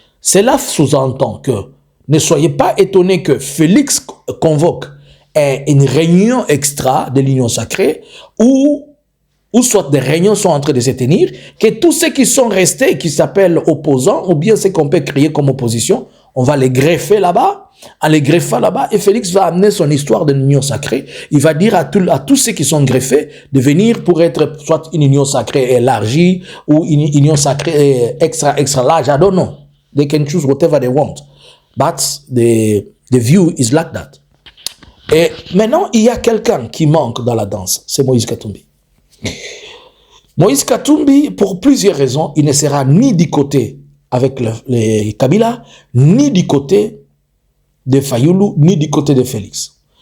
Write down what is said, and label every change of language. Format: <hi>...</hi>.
<fr>Cela sous-entend que ne soyez pas étonnés que Félix convoque une réunion extra de l'Union sacrée où soit des réunions sont en train de se tenir, que tous ceux qui sont restés, qui s'appellent opposants, ou bien ceux qu'on peut créer comme opposition, on va les greffer là-bas, en les greffant là-bas, et Félix va amener son histoire de l'union sacrée. Il va dire à tous ceux qui sont greffés de venir pour être soit une union sacrée élargie, ou une union sacrée extra large,</fr> <en>I don't know. They can choose whatever they want. But the view is like that.</en> <fr>Et maintenant, il y a quelqu'un qui manque dans la danse, c'est Moïse Katumbi. Moïse Katumbi, pour plusieurs raisons, il ne sera ni du côté avec les Kabila, ni du côté de Fayulu, ni du côté de Félix.</fr>